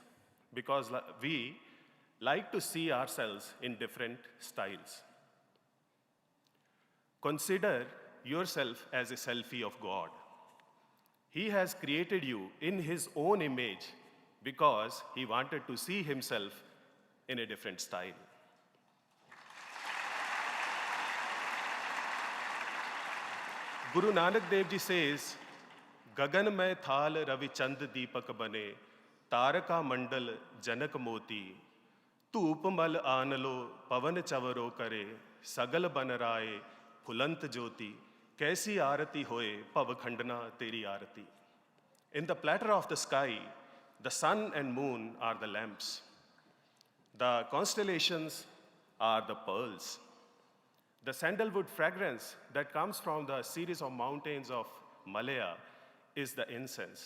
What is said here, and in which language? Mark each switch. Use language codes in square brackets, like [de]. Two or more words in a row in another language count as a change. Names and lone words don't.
[en] Because we like to see ourselves in different styles. Consider yourself as a selfie of God. He has created you in his own image because he wanted to see himself in a different style. Guru Nanak Dev Ji says, [pa] ਗਗਨ ਮੈ ਥਾਲ ਰਵਿ ਚੰਦ ਦੀਪਕ ਬਨੇ, ਤਾਰਿਕਾ ਮੰਡਲ ਜਨਕ ਮੋਤੀ, ਤੂ ਉਪਮਲ ਆਨਲੋ ਪਵਣ ਚਵਰੋ ਕਰੇ, ਸਗਲ ਬਨਰਾਇ, ਫੂਲੰਤ ਜੋਤੀ, ਕੈਸੀ ਆਰਤੀ ਹੋਇ, ਭਵਖੰਡਨਾ ਤੇਰੀ ਆਰਤੀ. [en] In the platter of the sky, the sun and moon are the lamps. The constellations are the pearls. The sandalwood fragrance that comes from the series of mountains of Malaya is the incense.